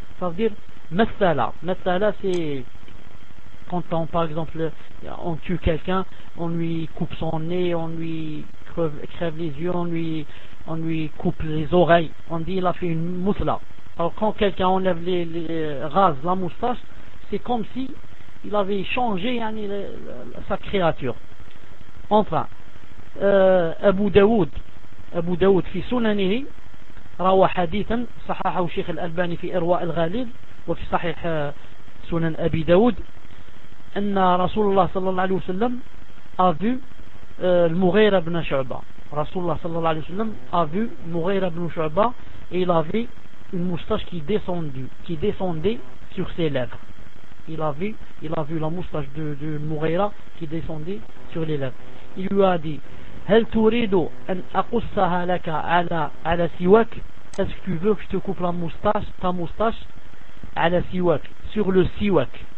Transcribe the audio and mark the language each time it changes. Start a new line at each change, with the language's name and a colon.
French: Ça veut dire Mathala. Mathala, c'est quand on, par exemple, on tue quelqu'un, on lui coupe son nez, on lui crève les yeux, on lui coupe les oreilles. On dit il a fait une Mousla. Alors quand quelqu'un enlève rase la moustache, c'est comme si il avait changé sa créature.
Arabic: Enfin, Abu Daoud, fi sunanihi, روى حديثا صححه الشيخ الألباني في إرواء الغالب وفي صحيح سنن أبي داود أن رسول الله صلى الله عليه وسلم a vu المغيرة بن شعبة.
French: رسول الله صلى الله عليه وسلم a vu المغيرة بن شعبة et il avait une moustache qui descendait sur ses lèvres. Il a vu la moustache de المغيرة qui descendait sur les lèvres. Il lui a dit: هل تريد أن أقصها لك على سواك؟ Est-ce que tu veux que je te coupe la moustache, ta moustache, à la siwak, sur le siwak?